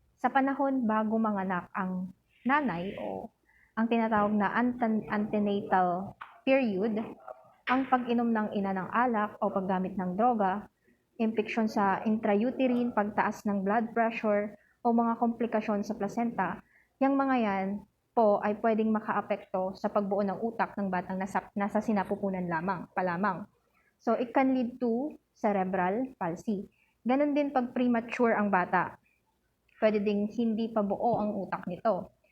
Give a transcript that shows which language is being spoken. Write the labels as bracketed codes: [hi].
[tl] Sa panahon bago manganak ang nanay o ang tinatawag na antenatal period, ang pag-inom ng ina ng alak o paggamit ng droga, impeksyon sa intrauterine, pagtaas ng blood pressure o mga komplikasyon sa placenta, yung mga yan po ay pwedeng makaapekto sa pagbuo ng utak ng batang nasa sinapupunan pa lamang. [en] So, it can lead to cerebral palsy. [tl] Ganon din pag premature ang bata. Pwede ding hindi pa buo ang utak nito.